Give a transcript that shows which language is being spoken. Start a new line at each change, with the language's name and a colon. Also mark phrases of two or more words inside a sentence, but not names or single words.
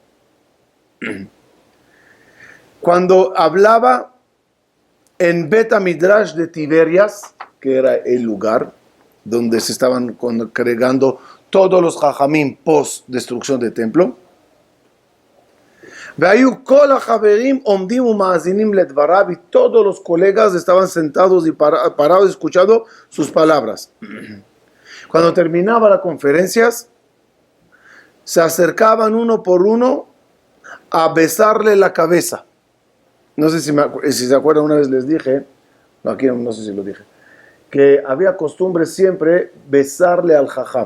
Spanish: Cuando hablaba en Bet Midrash de Tiberias, que era el lugar donde se estaban congregando todos los jajamim post destrucción del templo,
Hebrew: והיו כל החברים עומדים ומאזינים לדבריו,
Spanish: y todos los colegas estaban sentados y parados escuchando sus palabras. Cuando terminaba las conferencias, se acercaban uno por uno a besarle la cabeza. No sé si se acuerdan, una vez les dije, aquí no sé si lo dije, que había costumbre siempre besarle al jajam.